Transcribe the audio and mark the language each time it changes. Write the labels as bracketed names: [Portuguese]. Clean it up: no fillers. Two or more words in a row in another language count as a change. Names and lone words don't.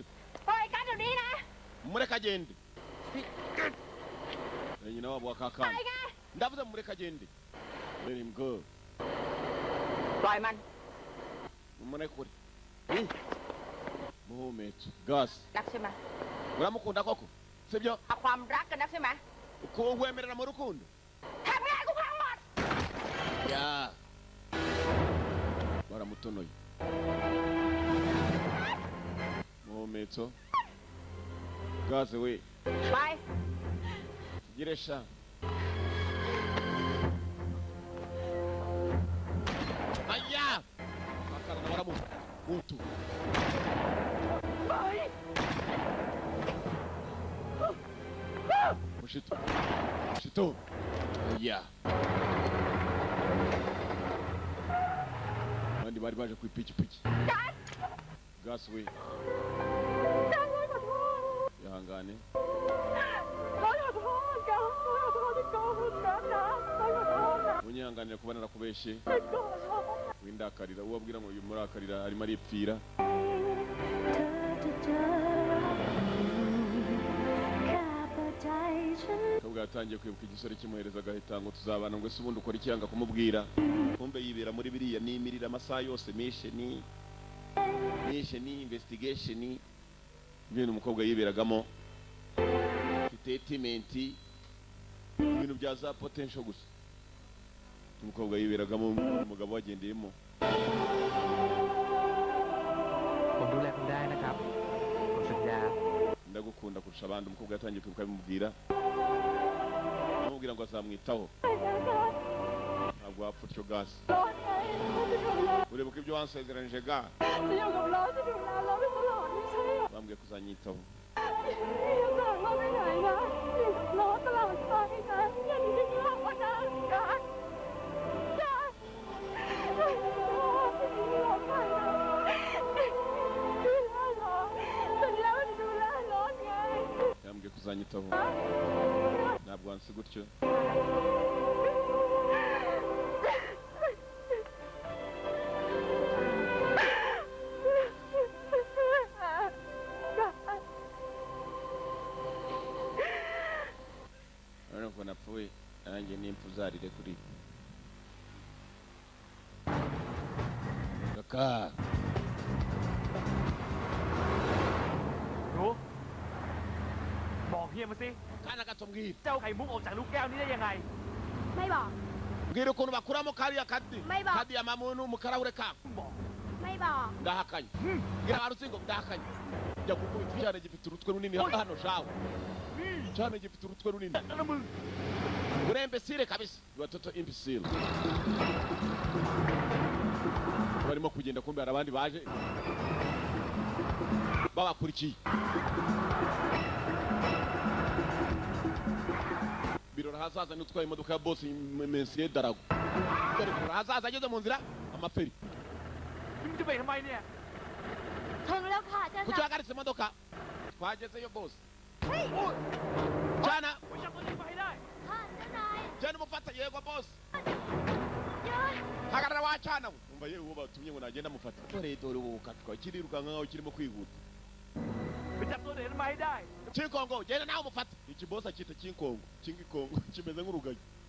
[Thai] ปล่อยกันเดี๋ยวนี้นะ [Kinyarwanda] mureka agende nyina wabo [Thai] ปล่ [Kinyarwanda] wakakana [Thai] อยไง [Kinyarwanda] ndavuze mureka agende [English] let him go [Thai] ปล่อยมัน [Kinyarwanda] mumurekure muhumetso gas [Thai] รักใช่ไหม [Kinyarwanda] uramukunda koko sibyo [Thai] เอาความรักกันนักใช่ไหม [Kinyarwanda] kuwemerera mu rukundo [Thai] ทำไงกูพังหมด [Kinyarwanda] ya baramutonoye muhumetso gas we [Thai] ไป [Kinyarwanda] giresha aya akarana baramu mutu mushito aya abandi bari baje ku ipikipiki gas we yahangane [Thai] ร้อยขอโทษกันร้อยขอโทษที่โกหกกันนะร้อยขอโทษนะ [Kinyarwanda] munyanganira kuba narakubeshe [Thai] ไม่โกหก [Kinyarwanda] windakarira uwo abwira ngo uyu murakarira arimo aripfira kabwa yatangiye kwibuka igisore kimuhereza agahita ngo tuzabana ngo ese ubundi ukora ikiyanga kumubwira kumbe yibera muri biriya nimirira amasaha yose mishe ni investigation ibintu umukobwa yiberagamo statement ibintu bya za potential gusa umukobwa yiberagamo umugabo wagendeyemo [Thai] ผมดูแลคุณได้นะครับผมสัญญา [Kinyarwanda] ndagukunda kurusha abandi umukobwa yatangiye kwibuka bimubwira amubwira ngo azamwitaho ntabwo wapfa utyo gas [Thai] ร้อนไงเขาจะดูแล [Kinyarwanda] uribuka ibyo wansezeranije ga [Thai] จะอยู่กับเราจะดูแลเราไปตลอดไม่ใช่เหรอ [Kinyarwanda] bambwiye kuzanyitaho [Thai] อย่าจากเราไปไหนนะอยู่กับเราตลอดไปนะอย่าทิ้งเราไปนะกันกันเราไปนะดูแลเราสัญญาว่าจะดูแลร้อนไง [Kinyarwanda] yambwiye kuzanyitaho ntabwo wansi gutyo urabona ko napfuye nanjye n'impfu uzarire kuri kaka [Thai] หนูบอกเฮียมาสิ [Kinyarwanda] kana gato mbwira [Thai] เจ้าไข่มุกออกจากลูกแก้วนี้ได้ยังไง ไม่บอก [Kinyarwanda] mbwira ukuntu bakuramo kariya kadi Mayba. kadi ya mamunu mu karahure kako [Thai] ไม่บอก [Kinyarwanda] ndahakanye mbwira baruzingo ndahakanye jya gukubita icyana gifite urutwe runini hano shawe icyana gifite urutwe runini [Thai] นั่นนะมึง [Kinyarwanda] uri imbesire kabisa [English] you are total imbecile [Kinyarwanda] barimo kugenda kumbe hari abandi baje babakurikiye birora hazaza n'utwaye imodoka ya boss Monsieur Darago birora hazaza ageze mu nzira amaferi [Thai] มึงจะไปทำไมเนี่ย ถึงแล้วค่ะอาจารย์ [Kinyarwanda] kuki wahagaritse imodoka twagezeyo boss cyana [Thai] ไปจับตัวนี้มาให้ได้ ค่ะเจ้านาย [Kinyarwanda] cyana umufata yego boss [Thai] เดิน [Kinyarwanda] hagarara wacana we umva yewe uwo batumye ngo nagenda mufata dore dore ubu bukatwa kirirukanka nkaho kirimo kwihuta [Thai] ไปจับตัวเด็กมาให้ได้ [Kinyarwanda] kinkongo genda nawe umufata iki boss akita kinkongo kingikongo kimeze nk'urugayi